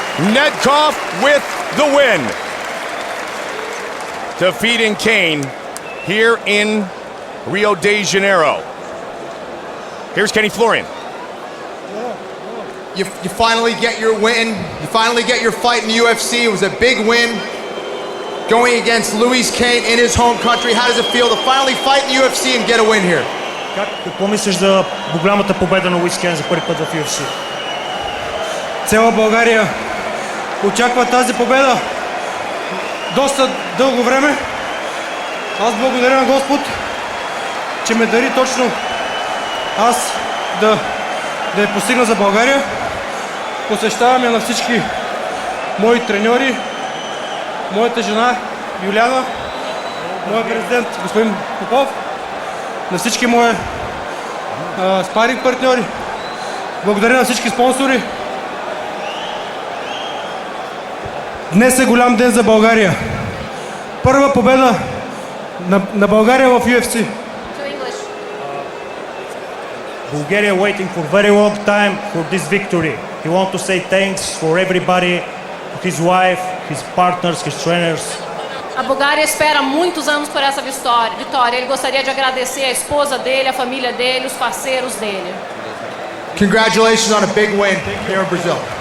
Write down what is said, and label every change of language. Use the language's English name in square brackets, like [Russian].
[English] Medkov with the win, defeating Kane here in Rio de Janeiro. Here's Kenny Florian. You finally get your win. You finally get your fight in the UFC. It was a big win going against Luiz Kane in his home country. How does it feel to finally fight in the UFC and get a win here? [Bulgarian] Какво мислиш за голямата победа на Луис Кейн за първи път в UFC? Цяла България очаква тази победа доста дълго време. Аз благодаря на Господ, че ме дари точно аз да я постигна за България. Посещавам я на всички мои треньори, моята жена Юляна, моят президент господин Попов, на всички мои спаринг партньори. Благодаря на всички спонсори. Днес е голям ден за България. Първа победа на България в UFC. [English] Bulgaria waiting for very long time for this victory. He want to say thanks for everybody, his wife, his partners, his trainers. [Portuguese] A Bulgária espera muitos anos por essa vitória. Ele gostaria de agradecer a esposa dele, a família dele, os parceiros dele. [English] Congratulations on a big win here in Brazil.